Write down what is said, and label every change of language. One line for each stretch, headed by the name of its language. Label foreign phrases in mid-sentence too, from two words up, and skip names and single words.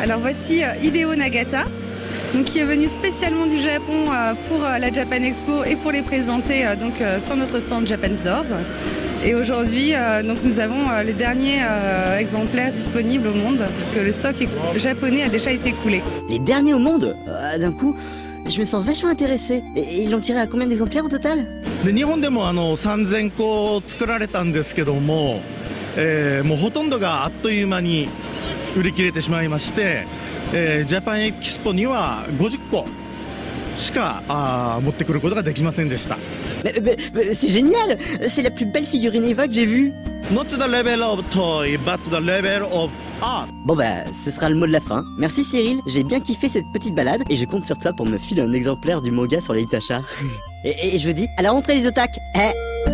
French: Alors voici Hideo Nagata, donc, qui est venu spécialement du Japon pour la Japan Expo et pour les présenter sur notre stand Japan Doors. Et aujourd'hui, donc nous avons les derniers exemplaires disponibles au monde, parce que le stock japonais a déjà été écoulé. Les derniers au monde? D'un coup, je me sens vachement intéressé. Et ils l'ont tiré à combien d'exemplaires au total?
Japanese: で日本でも3000個作られたんですけども、もうほとんどがあっという間に売り切れてしまいまして、ジャパンエキスポには50個しか持ってくることができませんでした。
French: Mais c'est génial! C'est la plus belle figurine Eva que j'ai vue!
English: Not the level of toy, but the level of art.
French: Bon bah, ce sera le mot de la fin. Merci Cyril, j'ai bien kiffé cette petite balade et je compte sur toi pour me filer un exemplaire du manga sur les Itacha. et je vous dis, à la rentrée les otaques!